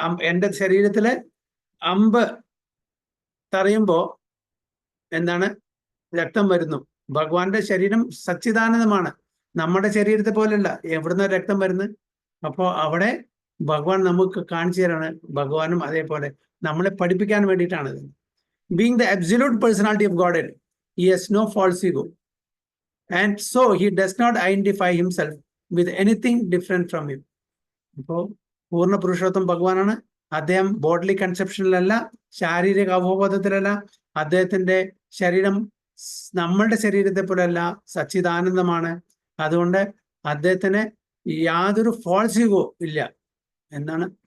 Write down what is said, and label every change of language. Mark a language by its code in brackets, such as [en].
[ml] എൻ്റെ ശരീരത്തില് അമ്പ് തറയുമ്പോ എന്താണ്, രക്തം വരുന്നു. ഭഗവാന്റെ ശരീരം സച്ചിദാനന്ദമാണ്, നമ്മുടെ ശരീരത്തെ പോലെയല്ല. എവിടുന്ന രക്തം വരുന്നത്? അപ്പോൾ അവിടെ ഭഗവാൻ നമുക്ക് കാണിച്ചു തരാണ്. ഭഗവാനും അതേപോലെ നമ്മളെ പഠിപ്പിക്കാൻ വേണ്ടിയിട്ടാണ്. [en] Being the absolute personality of God, he has no false ego, and so he does not identify himself with anything different from him. [ml] അപ്പോൾ പൂർണ്ണ പുരുഷോത്തം ഭഗവാനാണ്. അദ്ദേഹം ബോഡ്ലി കൺസെപ്ഷനിലല്ല, ശാരീരിക അവബോധത്തിലല്ല. അദ്ദേഹത്തിന്റെ ശരീരം നമ്മളുടെ ശരീരത്തെ പോലെയല്ല, സച്ചിദാനന്ദമാണ്. അതുകൊണ്ട് അദ്ദേഹത്തിന് യാതൊരു ഫോൾസ് ഈഗോ ഇല്ല എന്നാണ്.